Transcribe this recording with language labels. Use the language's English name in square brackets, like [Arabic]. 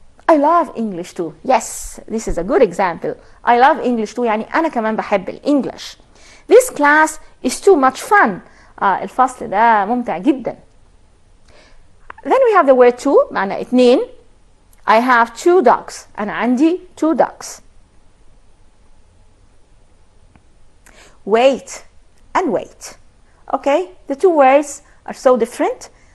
[English] I love English too. Yes, this is a good example. I love English too [Arabic] يعني أنا كمان بحب الإنجليش. [English] This class is too much fun. [Arabic] الفصل ده ممتع جدا. [English] Then we have the word two [Arabic] معنى اتنين. [English] I have two dogs. [Arabic] أنا عندي [English] two dogs. wait and wait. Okay, the two words are so different.